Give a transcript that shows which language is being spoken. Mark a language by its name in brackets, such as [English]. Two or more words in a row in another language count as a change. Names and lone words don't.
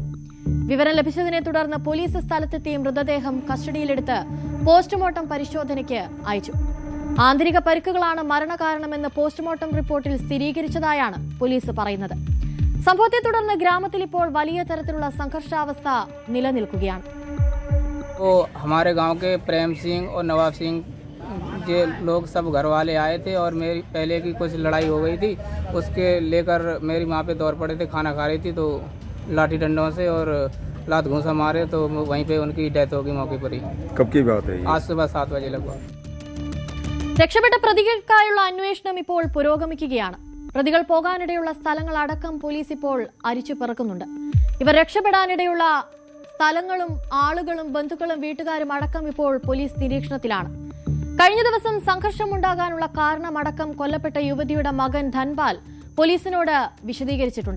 [Malayalam] വിവരം ലഭിച്ചതിനെ തുടർന്ന് പോലീസ് സ്ഥലത്തെത്തി മൃതദേഹം കസ്റ്റഡിയിലെടുത്ത് പോസ്റ്റ്മോർട്ടം പരിശോധനയ്ക്ക് അയച്ചു. ആന്തരിക പരിക്കുകളാണ് മരണകാരണമെന്ന് പോസ്റ്റ്മോർട്ടം റിപ്പോർട്ടിൽ സ്ഥിരീകരിച്ചതായാണ് പോലീസ് പറയുന്നത്. സംഭവത്തെ തുടർന്ന് ഗ്രാമത്തിൽ ഇപ്പോൾ വലിയ തരത്തിലുള്ള സംഘർഷാവസ്ഥ നിലനിൽക്കുകയാണ്. [Hindi] हमारे गांव के प्रेम सिंह और नवाब सिंह ये लोग सब घर वाले आए थे और मेरी पहले की कुछ लड़ाई हो गई थी, उसके लेकर मेरी माँ पे दौड़ पड़े थे, खाना खा रही थी तो लाठी डंडों से और लात घूंसा मारे तो वहीं पे उनकी डेथ हो गई मौके पर ही. कब की बात है? आज सुबह 7 बजे लगभग. [Malayalam] രക്ഷപ്പെട്ട പ്രതികൾക്കായുള്ള അന്വേഷണം ഇപ്പോൾ പുരോഗമിക്കുകയാണ്. പ്രതികൾ പോകാനിടയുള്ള സ്ഥലങ്ങൾ അടക്കം പോലീസ് ഇപ്പോൾ അരിച്ചു പെറുക്കുന്നുണ്ട്. ഇവർ രക്ഷപ്പെടാനിടയുള്ള സ്ഥലങ്ങളും ആളുകളും ബന്ധുക്കളും വീട്ടുകാരും അടക്കം ഇപ്പോൾ പോലീസ് നിരീക്ഷണത്തിലാണ്. കഴിഞ്ഞ ദിവസം സംഘർഷമുണ്ടാകാനുള്ള കാരണമടക്കം കൊല്ലപ്പെട്ട യുവതിയുടെ മകൻ ധൻപാൽ പോലീസിനോട് വിശദീകരിച്ചിട്ടുണ്ട്.